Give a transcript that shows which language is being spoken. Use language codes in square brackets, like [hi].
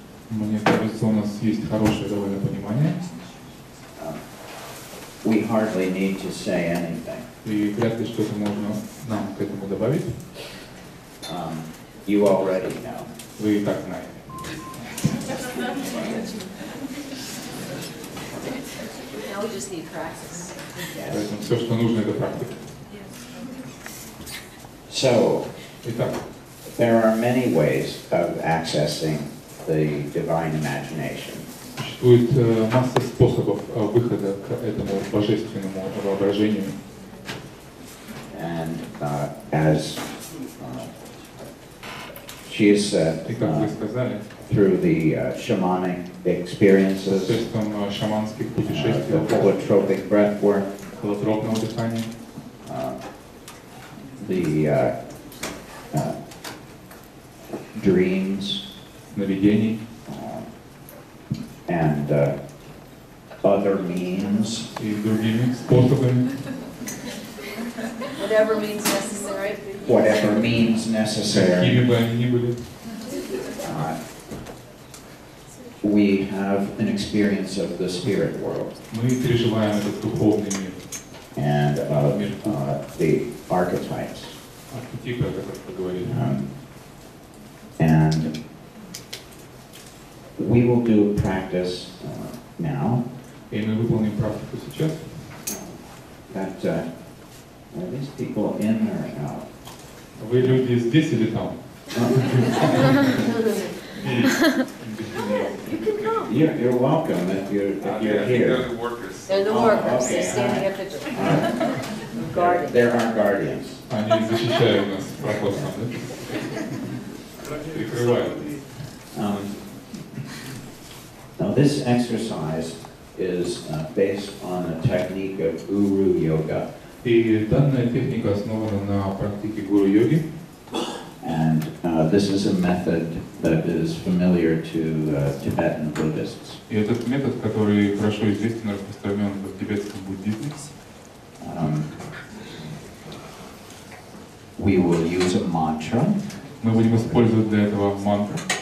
[ru] Мне кажется, у нас есть хорошее довольно понимание. [en] We hardly need to say anything. [ru] И вряд ли что-то можно нам к этому добавить. [en] You already know. [ru] Вы и так знаете. [en] Now we just need practice. [ru] Поэтому все, что нужно, это практика. [en] So, [ru] Итак, [en] there are many ways of accessing the divine imagination. [ru] существует масса способов выхода к этому божественному воображению. [en] And as she has said, [ru] И как вы сказали, [en] through the shamanic experiences, [ru] посредством шаманских [en] the [ru] путешествий, [en] holotropic breathwork, [ru] холотропного дыхания, [en] the dreams, [ru] сновидений [en] and other means, [ru] и другими способами, [en] Whatever means necessary. whatever means necessary. [ru] какими бы они ни были. [en] We have an experience of the spirit world [ru] Мы переживаем этот духовный мир, [en] and of the archetypes. [ru] архетипы, о которых вы говорили. [en] And we will do practice now. [ru] И мы выполним практику сейчас. [en] That are these people in or out? [ru] Вы люди здесь или там? [en] You're welcome if you're here. They're the workers, they're standing at the guardians. They're our guardians. [ru] Они защищают нас прохожим, да? Прикрывают. [en] Now this exercise is based on a technique of Uru Yoga. [ru] И данная техника основана на практике гуру-йоги. [en] And this is a method that is familiar to Tibetan Buddhists. [ru] И этот метод, который хорошо известен и распространен в тибетском буддизме. [en] We will use a mantra. [ru] Мы будем использовать для этого мантру.